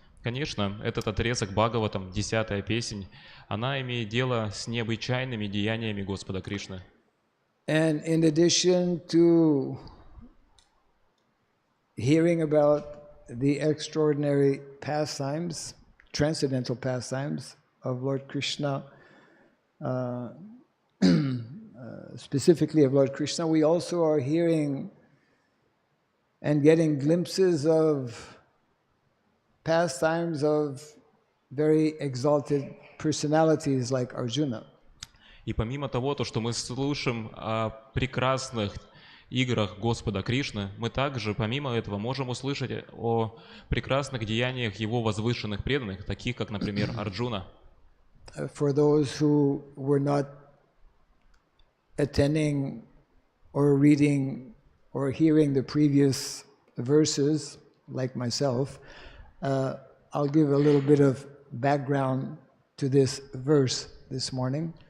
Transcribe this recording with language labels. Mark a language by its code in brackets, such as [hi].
[ru] Конечно, этот отрезок Бхагаватам, 10-я песнь, она имеет дело с необычайными деяниями Господа Кришны. [en] And in addition to hearing about the extraordinary pastimes, transcendental pastimes of Lord Krishna, specifically of Lord Krishna, we also are hearing and getting glimpses of pastimes of very exalted personalities like Arjuna. [ru] И помимо того, что мы слышим о прекрасных играх Господа Кришны, мы также, помимо этого, можем услышать о прекрасных деяниях Его возвышенных преданных, таких как, например, Арджуна. [en] For those who were not attending or reading or hearing the previous verses, like myself, I'll give a little bit of background to this verse this morning.